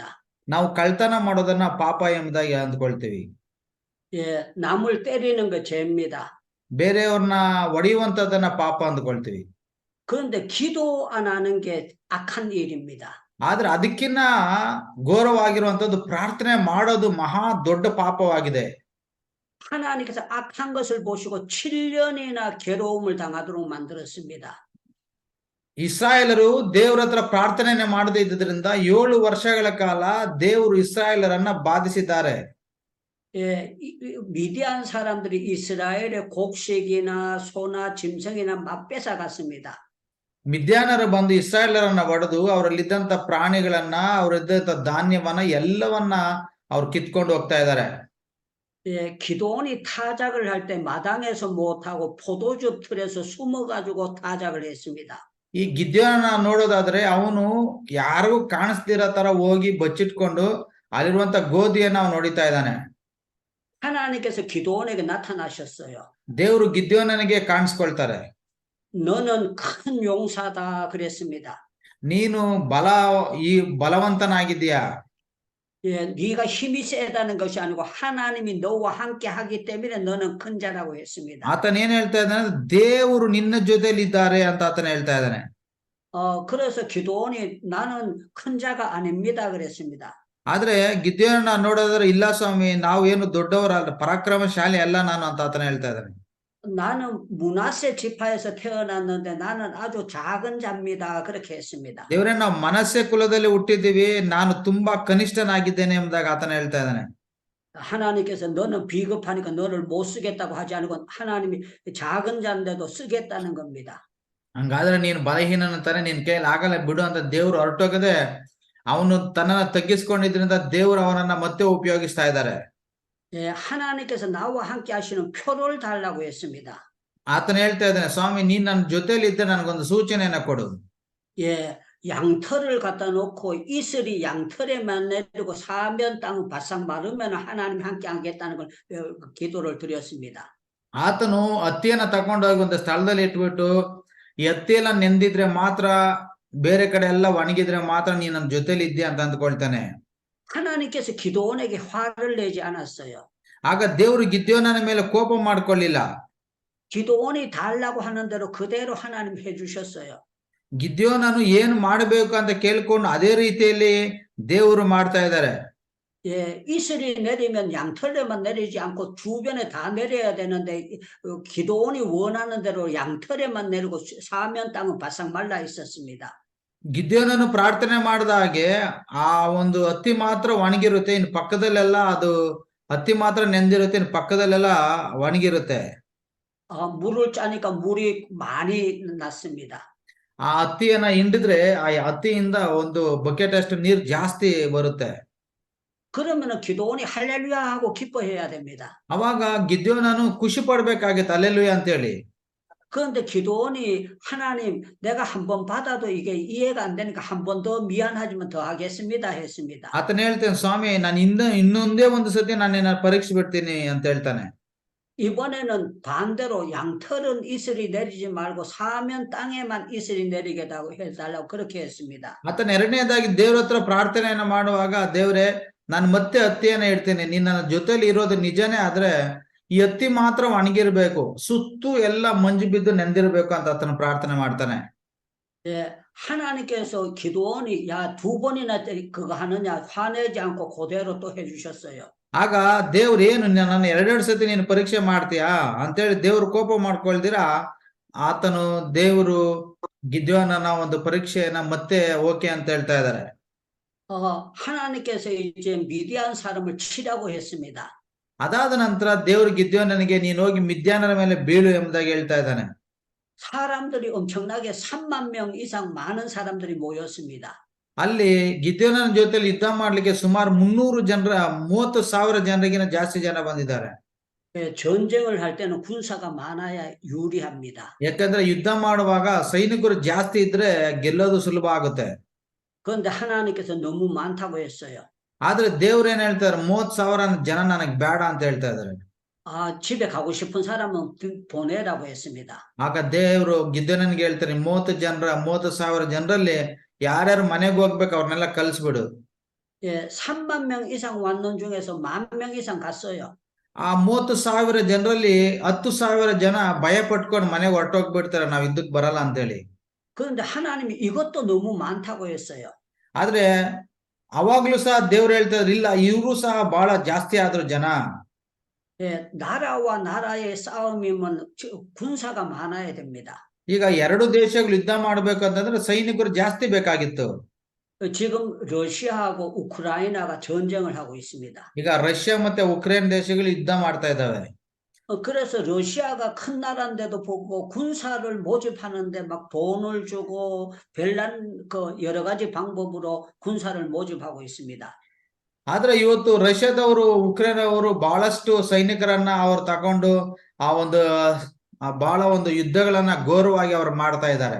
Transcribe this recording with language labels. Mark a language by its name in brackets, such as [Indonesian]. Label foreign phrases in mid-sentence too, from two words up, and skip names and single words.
[Kannada] ನಾವು ಕಳ್ತನ ಮಾಡೋದನ್ನ ಪಾಪ ಎಂಬುದಾಗಿ ಅಂದ್ಕೊಳ್ತೀವಿ. [Korean] 예, 남을 때리는 거 죄입니다. [Kannada] ಬೇರೆಯವ್ರನ್ನ ಹೊಡೆಯುವಂತದನ್ನ ಪಾಪ ಅಂದ್ಕೊಳ್ತೀವಿ. [Korean] 그런데 기도 안 하는 게 악한 일입니다. [Kannada] ಆದ್ರೆ ಅದಕ್ಕಿನ್ನ ಘೋರವಾಗಿರುವಂತದ್ದು ಪ್ರಾರ್ಥನೆ ಮಾಡೋದು ಮಹಾ ದೊಡ್ಡ ಪಾಪವಾಗಿದೆ. [Korean] 하나님께서 악한 것을 보시고 7년이나 괴로움을 당하도록 만들었습니다. [Kannada] ಇಸ್ರಾಯೇಲರು ದೇವರ ಹತ್ರ ಪ್ರಾರ್ಥನೆ ಮಾಡದೇ ಇದ್ದುದರಿಂದ 7 ವರ್ಷಗಳ ಕಾಲ ದೇವರು ಇಸ್ರಾಯೇಲರನ್ನ ಬಾಧಿಸಿದ್ದಾರೆ. [Korean] 예, 미디안 사람들이 이스라엘의 곡식이나 소나 짐승이나 막 뺏어갔습니다. [Kannada] ಮಿದ್ಯಾನರು ಬಂದು ಇಸ್ರಾಯೇಲರನ್ನ ಹೊಡೆದು ಅವರಲ್ಲಿದ್ದಂತ ಪ್ರಾಣಿಗಳನ್ನ, ಅವರಿದ್ದಂತ ಧಾನ್ಯವನ್ನ ಎಲ್ಲವನ್ನ ಅವ್ರು ಕಿತ್ಕೊಂಡು ಹೋಗ್ತಾ ಇದ್ದಾರೆ. [Korean] 예, 기도원이 타작을 할 때 마당에서 못하고 포도주 틀에서 숨어가지고 타작을 했습니다. [Kannada] ಈ ಗಿದ್ಯೋನ ನೋಡೋದಾದ್ರೆ ಅವನು ಯಾರಿಗೂ ಕಾಣಿಸ್ದಿರೋ ತರ ಹೋಗಿ ಬಚ್ಚಿಟ್ಕೊಂಡು ಅಲ್ಲಿರುವಂತ ಗೋಧಿಯನ್ನ ಅವನು ಹೊಡಿತಾ ಇದ್ದಾನೆ. [Korean] 하나님께서 기도원에게 나타나셨어요. [Kannada] ದೇವರು ಗಿದ್ಯೋನನಿಗೆ ಕಾಣಿಸ್ಕೊಳ್ತಾರೆ. [Korean] 너는 큰 용사다 그랬습니다. [Kannada] ನೀನು ಈ ಬಲವಂತನಾಗಿದ್ದೀಯಾ. [Korean] 예, 네가 힘이 세다는 것이 아니고 하나님이 너와 함께 하기 때문에 너는 큰 자라고 했습니다. [Kannada] ಆತನ ಏನ್ ಹೇಳ್ತಾ ಇದ್ದಾನೆ, ದೇವರು ನಿನ್ನ ಜೊತೆಲಿ ಇದ್ದಾರೆ ಅಂತ ಆತನ ಹೇಳ್ತಾ ಇದ್ದಾನೆ. [Korean] 그래서 기도원이 나는 큰 자가 아닙니다 그랬습니다. [Kannada] ಆದ್ರೆ ಗಿದ್ಯೋನ ನೋಡೋದಾದ್ರೆ ಇಲ್ಲ ಸ್ವಾಮಿ, ನಾವು ಏನು ದೊಡ್ಡವರಲ್ಲ, ಪರಾಕ್ರಮಶಾಲಿ ಅಲ್ಲ ನಾನು ಅಂತ ಆತನ ಹೇಳ್ತಾ ಇದ್ದಾನೆ. [Korean] 나는 므낫세 지파에서 태어났는데 나는 아주 작은 자입니다 그렇게 했습니다. [Kannada] ದೇವರೇ, ನಾವು ಮನಸ್ಸೆ ಕುಲದಲ್ಲಿ ಹುಟ್ಟಿದ್ದೀವಿ, ನಾನು ತುಂಬಾ ಕನಿಷ್ಠನಾಗಿದ್ದೇನೆ ಎಂಬುದಾಗಿ ಆತನ ಹೇಳ್ತಾ ಇದ್ದಾನೆ. [Korean] 하나님께서 너는 비겁하니까 너를 못 쓰겠다고 하지 않고 하나님이 작은 자인데도 쓰겠다는 겁니다. [Kannada] ಹಂಗಾದ್ರೆ ನೀನು ಬಲಹೀನಂತಾನೆ, ನಿನ್ ಕೈಯಲ್ಲಿ ಆಗಲ್ಲ ಬಿಡು ಅಂತ ದೇವ್ರು ಹೊರಟೋಗದೆ ಅವನು ತನ್ನನ್ನ ತಗ್ಗಿಸ್ಕೊಂಡಿದ್ರಿಂದ ದೇವರು ಅವನನ್ನ ಮತ್ತೆ ಉಪಯೋಗಿಸ್ತಾ ಇದ್ದಾರೆ. [Korean] 예, 하나님께서 나와 함께 하시는 표를 달라고 했습니다. [Kannada] ಆತನ ಹೇಳ್ತಾ ಇದ್ದಾನೆ, ಸ್ವಾಮಿ ನೀನ್ ನನ್ನ ಜೊತೆಲಿ ಇದ್ದ ನನಗೊಂದು ಸೂಚನೆಯನ್ನ ಕೊಡು. [Korean] 예, 양털을 갖다 놓고 이슬이 양털에만 내리고 사면 땅은 바싹 마르면 하나님 함께 하겠다는 걸 기도를 드렸습니다. [Kannada] ಆತನು ಹತ್ತಿಯನ್ನ ತಕೊಂಡೋಗಿ ಒಂದು ಸ್ಥಳದಲ್ಲಿ ಇಟ್ಬಿಟ್ಟು ಈ ಹತ್ತಿ ಎಲ್ಲ ನೆಂದಿದ್ರೆ ಮಾತ್ರ, ಬೇರೆ ಕಡೆ ಎಲ್ಲ ಒಣಗಿದ್ರೆ ಮಾತ್ರ ನೀನ್ ನನ್ನ ಜೊತೆಲಿ ಇದ್ದೆ ಅಂತ ಅಂದ್ಕೊಳ್ತಾನೆ. [Korean] 하나님께서 기도원에게 화를 내지 않았어요. [Kannada] ಆಗ ದೇವರು ಗಿದ್ಯೋನನ ಮೇಲೆ ಕೋಪ ಮಾಡ್ಕೊಳ್ಳಿಲ್ಲ. [Korean] 기도원이 달라고 하는 대로 그대로 하나님 해주셨어요. [Kannada] ಗಿದ್ಯೋನನು ಏನ್ ಮಾಡ್ಬೇಕು ಅಂತ ಕೇಳ್ಕೊಂಡು ಅದೇ ರೀತಿಯಲ್ಲಿ ದೇವರು ಮಾಡ್ತಾ ಇದ್ದಾರೆ. [Korean] 예, 이슬이 내리면 양털에만 내리지 않고 주변에 다 내려야 되는데 기도원이 원하는 대로 양털에만 내리고 사면 땅은 바싹 말라 있었습니다. [Kannada] ಗಿದ್ಯೋನನು ಪ್ರಾರ್ಥನೆ ಮಾಡಿದ ಹಾಗೆ ಆ ಒಂದು ಹತ್ತಿ ಮಾತ್ರ ಒಣಗಿರುತ್ತೆ, ಇನ್ನು ಪಕ್ಕದಲ್ಲೆಲ್ಲ ಅದು ಹತ್ತಿ ಮಾತ್ರ ನೆಂದಿರುತ್ತೆ, ಇನ್ನು ಪಕ್ಕದಲ್ಲೆಲ್ಲ ಒಣಗಿರುತ್ತೆ. [Korean] 물을 짜니까 물이 많이 났습니다. [Kannada] ಆ ಹತ್ತಿಯನ್ನ ಹಿಂಡಿದ್ರೆ ಆ ಹತ್ತಿಯಿಂದ ಒಂದು ಬಕೆಟ್ ಅಷ್ಟು ನೀರು ಜಾಸ್ತಿ ಬರುತ್ತೆ. [Korean] 그러면은 기도원이 할렐루야 하고 기뻐해야 됩니다. [Kannada] ಅವಾಗ ಗಿದ್ಯೋನನು ಖುಷಿ ಪಡ್ಬೇಕಾಗಿತ್ತು, ಅಲ್ಲೆಲೂಯ ಅಂತೇಳಿ. [Korean] 그런데 기도원이 하나님 내가 한 번 받아도 이게 이해가 안 되니까 한 번 더 미안하지만 더 하겠습니다 했습니다. [Kannada] ಆತನ ಹೇಳ್ತೇನೆ, ಸ್ವಾಮಿ ನಾನು ಇನ್ನೊಂದೇ ಒಂದು ಸತಿ ನಾನು ನಿನ್ನ ಪರೀಕ್ಷೆ ಬಿಡ್ತೀನಿ ಅಂತ ಹೇಳ್ತಾನೆ. [Korean] 이번에는 반대로 양털은 이슬이 내리지 말고 사면 땅에만 이슬이 내리게 해달라고 그렇게 했습니다. [Kannada] ಆತನ ಎರಡನೇದಾಗಿ ದೇವ್ರ ಹತ್ರ ಪ್ರಾರ್ಥನೆಯನ್ನ ಮಾಡುವಾಗ, ದೇವ್ರೆ ನಾನು ಮತ್ತೆ ಹತ್ತಿಯನ್ನ ಇಡ್ತೀನಿ, ನಿನ್ನ ಜೊತೆಲಿ ಇರೋದು ನಿಜನೇ, ಆದ್ರೆ ಈ ಹತ್ತಿ ಮಾತ್ರ ಒಣಗಿರ್ಬೇಕು, ಸುತ್ತು ಎಲ್ಲ ಮಂಜು ಬಿದ್ದು ನೆಂದಿರ್ಬೇಕು ಅಂತ ಆತನ ಪ್ರಾರ್ಥನೆ ಮಾಡ್ತಾನೆ. [Korean] 예, 하나님께서 기도원이 야 2번이나 그거 하느냐 화내지 않고 그대로 또 해주셨어요. [Kannada] ಆಗ ದೇವ್ರು ಏನು ನನ್ನ ಎರಡೆರಡು ಸತಿ ನೀನು ಪರೀಕ್ಷೆ ಮಾಡ್ತೀಯಾ ಅಂತೇಳಿ ದೇವ್ರು ಕೋಪ ಮಾಡ್ಕೊಳ್ದಿರಾ, ದೇವರು ಗಿದ್ಯೋನನ ಒಂದು ಪರೀಕ್ಷೆಯನ್ನ ಮತ್ತೆ ಓಕೆ ಅಂತ ಹೇಳ್ತಾ ಇದ್ದಾರೆ. [Korean] 하나님께서 이제 미디안 사람을 치라고 했습니다. [Kannada] ಅದಾದ ನಂತರ ದೇವ್ರು ಗಿದ್ಯೋನನಿಗೆ ನೀನು ಹೋಗಿ ಮಿದ್ಯಾನರ ಮೇಲೆ ಬೀಳು ಎಂಬುದಾಗಿ ಹೇಳ್ತಾ ಇದ್ದಾನೆ. [Korean] 사람들이 엄청나게 3만 명 이상 많은 사람들이 모였습니다. [Kannada] ಅಲ್ಲಿ ಗಿದ್ಯೋನನ ಜೊತೆಲಿ ಯುದ್ಧ ಮಾಡ್ಲಿಕ್ಕೆ ಸುಮಾರು 30,000 ಜನರಿಗಿನ ಜಾಸ್ತಿ ಜನ ಬಂದಿದ್ದಾರೆ. [Korean] 예, 전쟁을 할 때는 군사가 많아야 유리합니다. [Kannada] ಯಾಕಂದ್ರೆ ಯುದ್ಧ ಮಾಡುವಾಗ ಸೈನಿಕರು ಜಾಸ್ತಿ ಇದ್ರೆ ಗೆಲ್ಲೋದು ಸುಲಭ ಆಗುತ್ತೆ. [Korean] 그런데 하나님께서 너무 많다고 했어요. [Kannada] ಆದ್ರೆ ದೇವ್ರು ಏನ್ ಹೇಳ್ತಾರೆ, 30,000 ಜನ ನನಗ್ ಬೇಡ ಅಂತ ಹೇಳ್ತಾ ಇದಾರೆ. [Korean] 집에 가고 싶은 사람은 보내라고 했습니다. [Kannada] ಆಗ ದೇವ್ರು ಗಿದ್ಯೋನನಿಗೆ ಹೇಳ್ತಾರೆ, 30,000 ಜನರಲ್ಲಿ ಯಾರ್ಯಾರು ಮನೆಗೆ ಹೋಗ್ಬೇಕು ಅವ್ರನ್ನೆಲ್ಲ ಕಳ್ಸ್ಬಿಡು. [Korean] 예, 3만 명 이상 왔는 중에서 10,000명 이상 갔어요. [Kannada] ಆ 30,000 ಜನರಲ್ಲಿ 10,000 ಜನ ಭಯ ಪಟ್ಕೊಂಡು ಮನೆಗೆ ಹೊರಟೋಗ್ಬಿಡ್ತಾರೆ, ನಾವ್ ಯುದ್ಧಕ್ಕೆ ಬರಲ್ಲ ಅಂತೇಳಿ. [Korean] 그런데 하나님이 이것도 너무 많다고 했어요. [Kannada] ಆದ್ರೆ ಅವಾಗ್ಲೂ ಸಹ ದೇವ್ರು ಹೇಳ್ತಾ ಇದ್ರು, ಇಲ್ಲ ಇವ್ರು ಸಹ ಬಹಳ ಜಾಸ್ತಿ ಆದ್ರು ಜನ. [Korean] 예, 나라와 나라의 싸움이면 군사가 많아야 됩니다. [Kannada] ಈಗ ಎರಡು ದೇಶಗಳು ಯುದ್ಧ ಮಾಡ್ಬೇಕಂತಂದ್ರೆ ಸೈನಿಕರು ಜಾಸ್ತಿ ಬೇಕಾಗಿತ್ತು. [Korean] 지금 러시아하고 우크라이나가 전쟁을 하고 있습니다. [Kannada] ಈಗ ರಷ್ಯಾ ಮತ್ತೆ ಉಕ್ರೇನ್ ದೇಶಗಳು ಯುದ್ಧ ಮಾಡ್ತಾ ಇದ್ದಾವೆ. [Korean] 그래서 러시아가 큰 나라인데도 보고 군사를 모집하는데 막 돈을 주고 별난 여러 가지 방법으로 군사를 모집하고 있습니다. [Kannada] ಆದ್ರೆ ಇವತ್ತು ರಷ್ಯಾದವರು ಉಕ್ರೇನ್ ಅವರು ಬಹಳಷ್ಟು ಸೈನಿಕರನ್ನ ಅವ್ರು ತಕೊಂಡು ಬಹಳ ಒಂದು ಯುದ್ಧಗಳನ್ನ ಘೋರವಾಗಿ ಅವ್ರು ಮಾಡ್ತಾ ಇದ್ದಾರೆ.